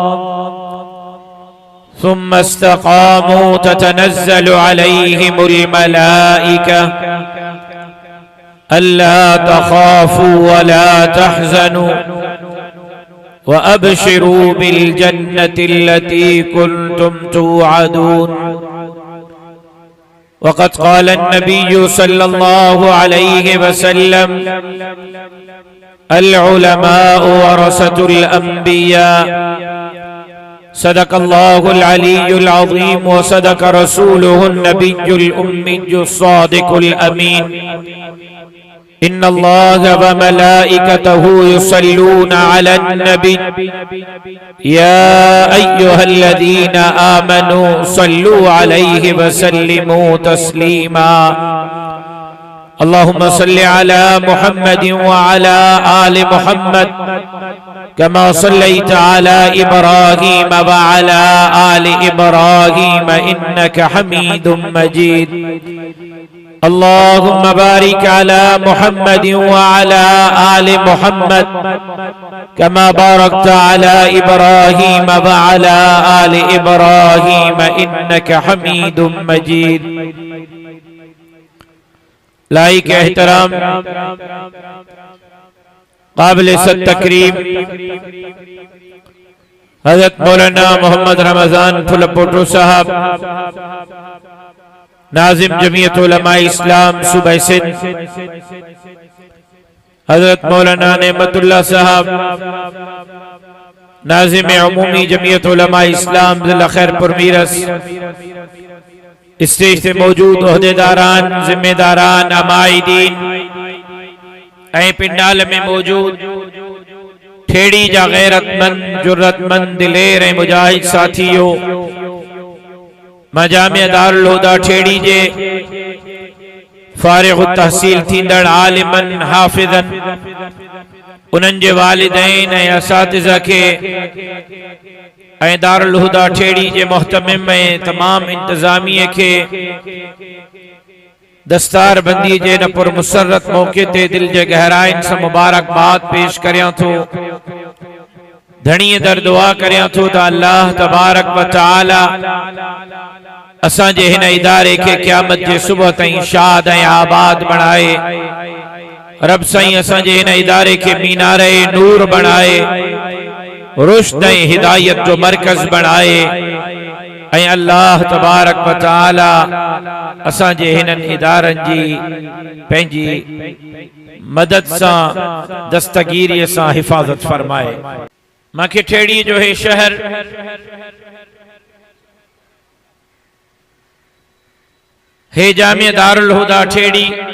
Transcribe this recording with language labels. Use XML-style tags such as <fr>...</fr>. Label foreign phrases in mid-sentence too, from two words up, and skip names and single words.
<ar>ثم استقاموا تتنزل عليهم الملائكة ألا تخافوا ولا تحزنوا وأبشروا بالجنة التي كنتم توعدون وقد قال النبي صلى الله عليه وسلم العلماء ورثة الأنبياء صدق الله العلي العظيم وصدق رسوله النبي الأمي الصادق الأمين إن الله وملائكته يصلون على النبي يا أيها الذين آمنوا صلوا عليه وسلموا تسليما اللهم صل على محمد وعلى آل محمد كما صليت على إبراهيم وعلى آل إبراهيم إنك حميد مجيد اللهم بارك على محمد وعلى آل محمد كما باركت على إبراهيم وعلى آل إبراهيم إنك حميد مجيد.</ar> <ur>لائق احترام قابل تکریم حضرت مولانا محمد رمضان فلپوٹو صاحب ناظم جمعیت علماء اسلام صوبہ سندھ، حضرت مولانا نعمت اللہ صاحب ناظم عمومی جمعیت علماء اسلام ضلع خیرپور میرس, اسٹیج پہ موجود عہدیداران، ذمہ داران,</ur> <sd>अमाइदीन ऐं पिंडाल में मौजूद ठेड़ी जा गैरतमंद, जुर्रतमंद, दिलेर ऐं मुजाहिद साथियों, मां जामिया दारुल हुदा ठेड़ी जे फारिग़ तहसील थींदड़ आलिमन, हाफ़िज़न, उन्हनि जे वालिदैन ऐं असातिज़ा खे ऐं दारुल हुदा ठेड़ी जे मोहतमिम ऐं तमाम इंतज़ामिया के दस्तार बंदी जे न पुर मुसर्रत मौके ते दिल जे गहराइन से मुबारकबाद पेश करियां थो। धणीअ दर दुआ करियां थो त अल्लाह तबारक व तआला असां जे हिन इदारे के क़यामत जे सुबह ताईं शाद ऐं आबाद बणाए। रब साईं असां जे हिन इदारे के मीनारे नूर बणाए, रुश्द ऐं हिदायत जो मरकज बनाए ऐं अल्लाह तबारक व तआला असां जे हिननि इदारनि जी पंहिंजी मदद सां दस्तगीरीअ सां हिफ़ाज़त फरमाए। मांखे ठेड़ी जो हे शहर हे जामिया दारुल हुदा ठेड़ी,</sd>